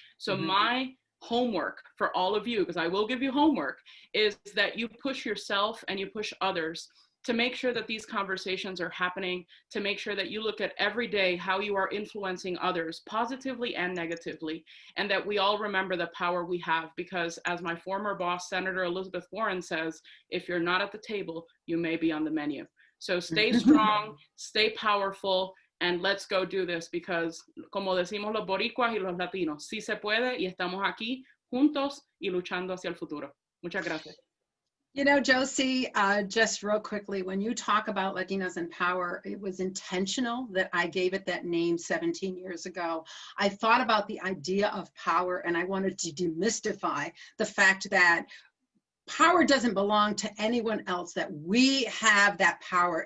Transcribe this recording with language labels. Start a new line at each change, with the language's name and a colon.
English: So my homework for all of you, because I will give you homework, is that you push yourself and you push others to make sure that these conversations are happening, to make sure that you look at every day how you are influencing others positively and negatively, and that we all remember the power we have, because as my former boss, Senator Elizabeth Warren, says, if you're not at the table, you may be on the menu. So stay strong, stay powerful, and let's go do this, because
Spanish: como decimos los boricuas y los latinos, sí se puede, y estamos aquí juntos y luchando hacia el futuro. Muchas gracias.
English: Josie, just real quickly, when you talk about Latinas in Power, it was intentional that I gave it that name 17 years ago. I thought about the idea of power, and I wanted to demystify the fact that power doesn't belong to anyone else, that we have that power.